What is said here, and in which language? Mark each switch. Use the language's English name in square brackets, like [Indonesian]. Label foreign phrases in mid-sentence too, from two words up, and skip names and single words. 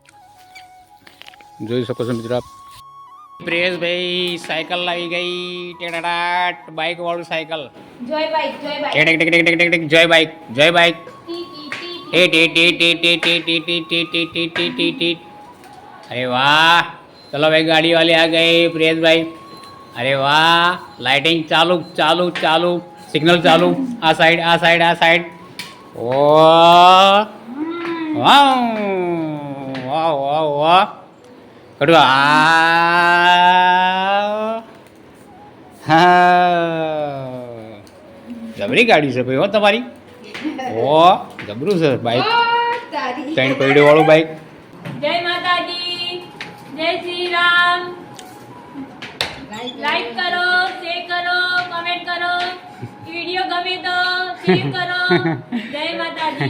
[Gujarati] જોઈ શકો છો મિત્રો આપ. પ્રેશભાઈ સાયકલ લાવી ગઈ, ટેડાટ બાઇક વાળું સાયકલ. જય બાઈક જય બાઈક જય બાઇક જય બાઇક. અરે વાહ, [Hindi] चलो भाई गाड़ी वाले आ गए प्रियेश भाई. अरे वाह, लाइटिंग चालू चालू चालू, सिग्नल चालू. [Gujarati] આ સાઇડ આ સાઇડ આ સાઇડ. ઓ વાહ વાહ વાહ વાહ वाह वाह. કટૂ આ જબરી ગાડી છે ભાઈ હો તમારી. ઓ જબરું છે બાઈક, 3 પૈડો વાળું બાઈક. જય માતાજી, જય શ્રી રામ. લાઈક કરો, શેર કરો, કમેન્ટ કરો. વિડિયો ગમે તો શેર કરો. જય માતાજી.